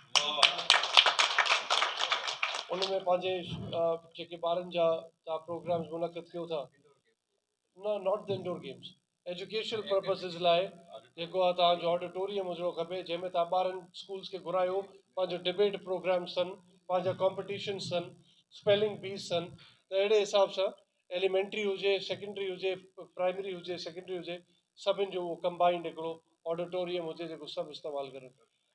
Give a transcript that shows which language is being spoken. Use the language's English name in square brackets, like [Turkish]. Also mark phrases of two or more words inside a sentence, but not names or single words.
[Sindhi] उनमें पंहिंजे जेके ॿारनि जा तव्हां प्रोग्राम्स मुनक़द कयो था, न [English] not the indoor games, educational purposes [Sindhi] लाइ जेको आहे तव्हांजो ऑडिटोरियम हुजणो खपे, जंहिंमें तव्हां ॿारनि स्कूल्स खे घुरायो, पंहिंजो [English] debate programs [Sindhi] अथनि, पंहिंजा कॉम्पिटिशन्स अथनि, [English] spelling bees [Sindhi] अथनि, त अहिड़े हिसाब सां एलिमेंट्री हुजे, सेकेंडरी हुजे, प्राइमरी हुजे, सेकेंडरी हुजे, सभिनि जो उहो कंबाइंड हिकिड़ो ऑडिटोरियम हुजे जेको सभु इस्तेमालु करनि।